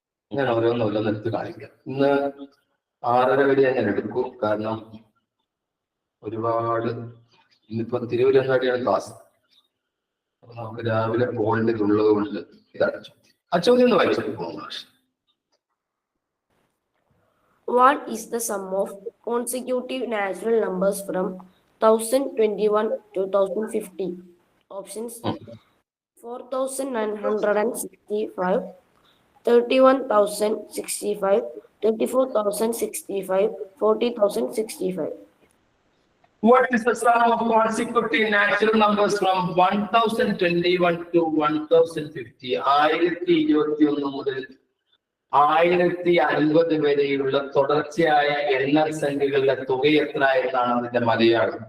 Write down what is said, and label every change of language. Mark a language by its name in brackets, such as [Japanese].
[Malayalam] ഞാൻ ഓരോന്നോരോന്ന് എടുത്ത് കാണിക്കാം. ഇന്ന് 6:30 വരെ ഞാൻ എടുക്കും. കാരണം ഒരുപാട് ഇന്നിപ്പം തിരുവനന്തപുരത്താണ് ക്ലാസ്. അപ്പൊ നമുക്ക് രാവിലെ പോകേണ്ടതുള്ളത് കൊണ്ട് ഇതാണ് ചോദ്യം. ആ ചോദ്യം ഒന്ന് വായിച്ചു പോകും. [English] What is the sum of consecutive natural numbers from 1021 to 1050? Options: 4965, 31,065, 24,065, 40,065. What is the sum of consecutive natural numbers from 1021 to 1050? [Malayalam] 1021 മുതൽ 1050 വരെയുള്ള തുടർച്ചയായ എണ്ണൽ സംഖ്യകളുടെ തുക എത്ര എന്നാണ് അതിന്റെ മലയാളം.